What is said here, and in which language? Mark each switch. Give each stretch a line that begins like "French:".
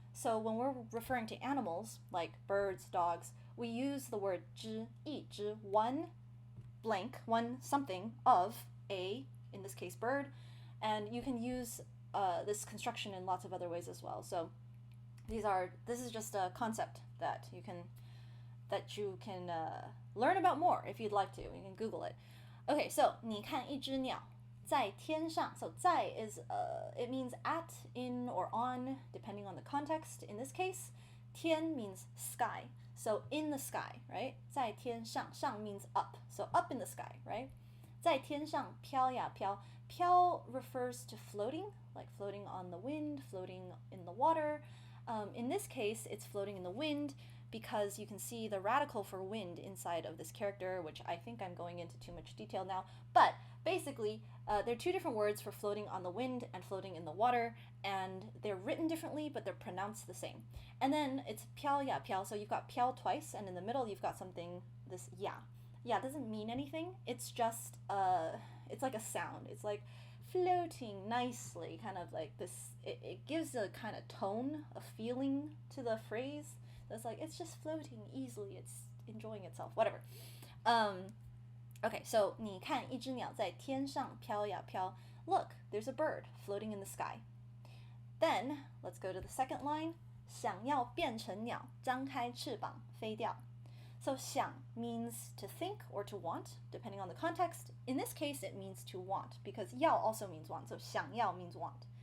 English: So when we're referring to animals, like birds, dogs, we use the word 只, 一只, one blank, one something of a, in this case, bird, and you can use this construction in lots of other ways as well. So this is just a concept that you can learn about more if you'd like to. You can Google it. Okay, so
Chinese: 你看一只鸟在天上.
English: So 在 is it means at, in, or on, depending on the context. In this case, 天 means sky. So in the sky, right? 在天上, 上 means up. So up in the sky, right?
Chinese: 在天上飘呀飘.
English: 飘 refers to floating, like floating on the wind, floating in the water. In this case, it's floating in the wind because you can see the radical for wind inside of this character, which I think I'm going into too much detail now. But basically, there are 2 different words for floating on the wind and floating in the water, and they're written differently, but they're pronounced the same. And then it's 飘呀飘, so you've got 飘 twice, and in the middle you've got something, this ya. Yeah, it doesn't mean anything. It's just, it's like a sound. It's like floating nicely, kind of like this. It gives a kind of tone, a feeling to the phrase. That's like, it's just floating easily. It's enjoying itself, whatever. Okay, so
Chinese: 你看一只鸟在天上飘呀飘.
English: Look, there's a bird floating in the sky. Then, let's go to the second line.
Chinese: 想要变成鸟，张开翅膀飞掉.
English: So 想 means to think or to want, depending on the context. In this case, it means to want, because 要 also means want, so 想要 means want.